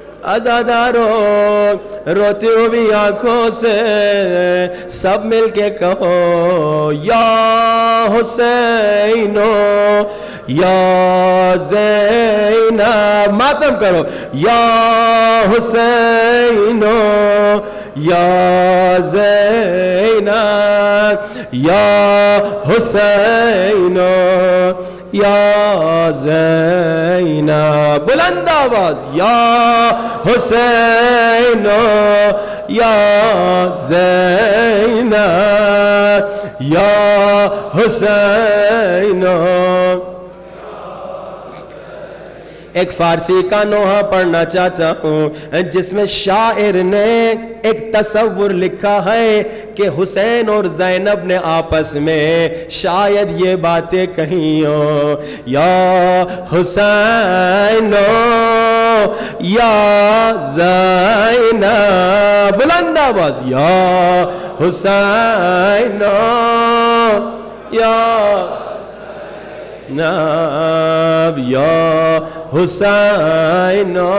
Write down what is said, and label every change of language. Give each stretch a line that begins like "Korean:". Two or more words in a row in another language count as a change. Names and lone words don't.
Urdu: عزاداروں روتی ہوئی آنکھوں سے سب مل کے کہو یا حسینو یا زینب، ماتم کرو یا حسینو یا زینب یا حسینو یا زینب، بلند آواز یا حسین یا زینب یا حسین۔ ایک فارسی کا نوحہ پڑھنا چاہتا ہوں جس میں شاعر نے ایک تصور لکھا ہے کہ حسین اور زینب نے آپس میں شاید یہ باتیں کہیں ہوں، یا حسین یا زینب، بلند آواز یا حسین یا ناب یا حسین۔